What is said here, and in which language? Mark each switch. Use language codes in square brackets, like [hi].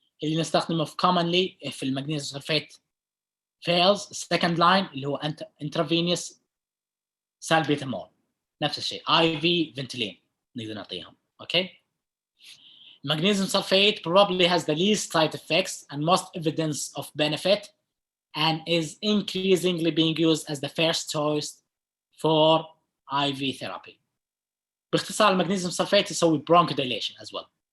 [ar] اللي نستخدمه commonly في المغنيسيوم سلفيت [en] fails second line [ar] اللي هو intravenous salbutamol، نفس الشيء IV Ventolin نقدر نعطيهم. [en] Okay. Magnesium sulfate probably has the least side effects and most evidence of benefit and is increasingly being used as the first choice for IV therapy. [ar] باختصار المغنيسيوم سلفيت يسوي bronchodilation [en] as well.